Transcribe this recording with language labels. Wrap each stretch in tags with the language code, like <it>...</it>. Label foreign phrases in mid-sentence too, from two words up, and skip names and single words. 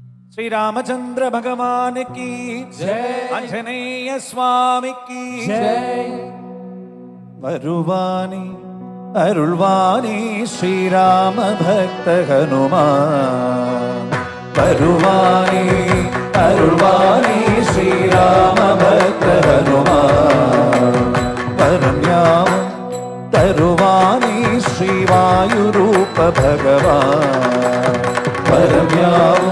<hi>श्री रामचंद्र भगवान की जय। आंजनेय स्वामी की जय।</hi> <ta>வருவானி அருள்வானி ஸ்ரீராம பக்த ஹனுமான் வருவானி அருள்வானி ஸ்ரீராம பக்த ஹனுமான் பரம்யாமம் தருவானி ஸ்ரீவாயுரூப பகவான் பரம்யாமம்</ta>